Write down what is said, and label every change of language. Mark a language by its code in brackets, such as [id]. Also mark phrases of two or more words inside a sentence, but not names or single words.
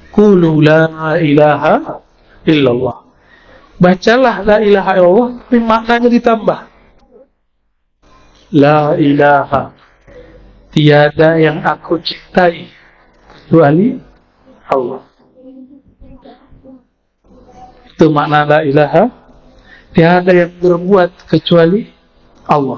[ar] Qulu la ilaha illallah. Bacalah la ilaha illallah, [id] tapi maknanya ditambah. [ar] La ilaha, [id] tiada yang aku cintai kecuali Allah. Itu makna [ar] la ilaha. [id] Tiada yang berbuat kecuali Allah.